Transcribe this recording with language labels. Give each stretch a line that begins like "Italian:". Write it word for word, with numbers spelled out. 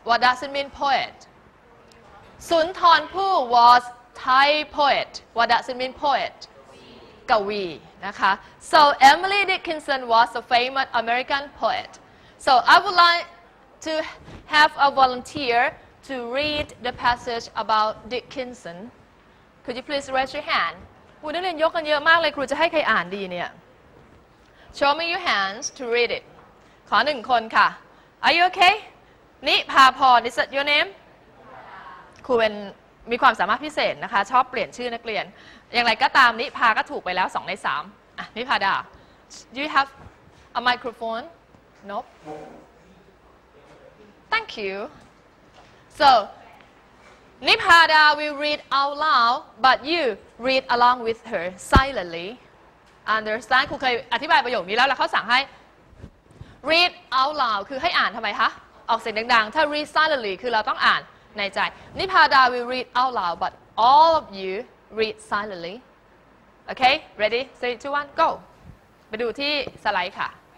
English: What does it mean, poet? สุนทรภู่ was Thai poet. What does it mean poet?
Thai: กวีนะคะ
English: So Emily Dickinson was a famous American poet. So I would like to have a volunteer to read the passage about Dickinson. Could you please raise your hand?
Thai: ครูนักเรียนยกกันเยอะมากเลยครูจะให้ใครอ่านดีเนี่ย
English: Show me your hands to read it.
Thai: ขอหนึ่งคนค่ะ
English: Are you okay? นิพาพร Is that your name?
Thai: ครูเป็นมีความสามารถพิเศษนะคะชอบเปลี่ยนชื่อนักเรียนอย่างไรก็ตามนิพาก็ถูกไปแล้วสองในสามอ่ะนิพาดา
English: Do you have a microphone? Nope. Thank you. So Nipada will read out loud, but you read along with her silently. Understand?
Thai: ครูเคยอธิบายประโยคนี้แล้วแล้วเขาสั่งให้ read out loud คือให้อ่านทำไมคะออกเสียงดังๆถ้า read silently คือเราต้องอ่านในใจ
English: Nipada will read out loud but all of you read silently okay ready three two one go
Thai: ไปดูที่สไลด์ค่ะ